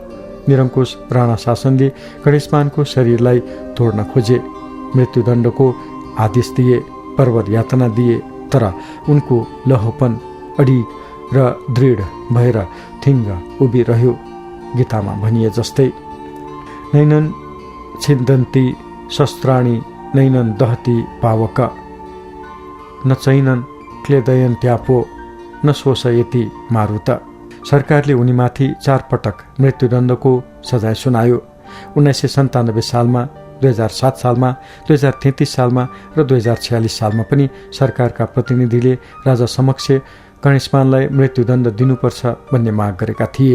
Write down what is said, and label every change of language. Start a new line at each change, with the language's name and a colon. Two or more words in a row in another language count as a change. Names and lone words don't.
Nepali: निरङ्कुश राणा शासनले गणेशमानको शरीरलाई तोड्न खोजे, मृत्युदण्डको आदेश दिए, पर्वत यातना दिए, तर उनको लहोपन अडिग र दृढ भएर थिङ्ग उभिरह्यो। गीतामा भनिए जस्तै,
Sanskrit: नैनन छिन्दन्ती शस्त्राणी नैनन दहती पावक, न चैनन क्लेदयन्त्यापो न शोषयति मारुत।
Nepali: सरकारले उनीमाथि 4 पटक मृत्युदण्डको सजाय सुनायो। 1997 सालमा, 2007 सालमा, 2033 सालमा र 2046 सालमा पनि सरकारका प्रतिनिधिले राजा समक्ष गणेशमानलाई मृत्युदण्ड दिनुपर्छ भन्ने माग गरेका थिए।